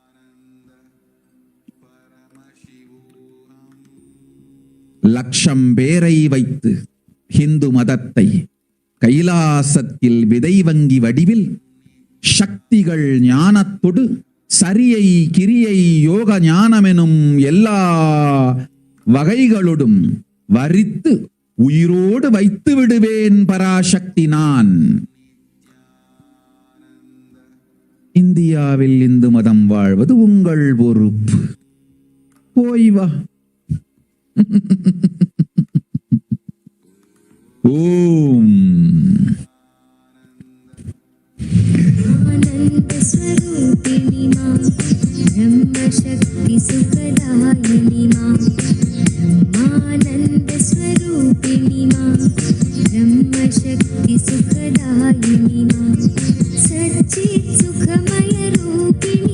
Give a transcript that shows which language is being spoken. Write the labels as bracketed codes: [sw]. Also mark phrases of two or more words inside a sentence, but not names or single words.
[ta] லட்சம் பேரை வைத்து ஹிந்து மதத்தை கைலாசத்தில் விதை வங்கி வடிவில் சக்திகள் ஞானத்தொடு சரியை கிரியை யோக ஞானமெனும் எல்லா வகைகளோடும் வரித்து உயிரோடு வைத்து விடுவேன் பராசக்தி நான். இந்தியாவில் இந்து மதம் வாழ்வது உங்கள் பொறுப்பு. போய் வா. ஓம் [sa] आनंद स्वरूपिणी मां ब्रह्म शक्ति सुखदायिनी मां ब्रह्मानंद स्वरूपिणी मां ब्रह्म शक्ति सुखदायिनी मां सच्चित् सुखमय रूपिणी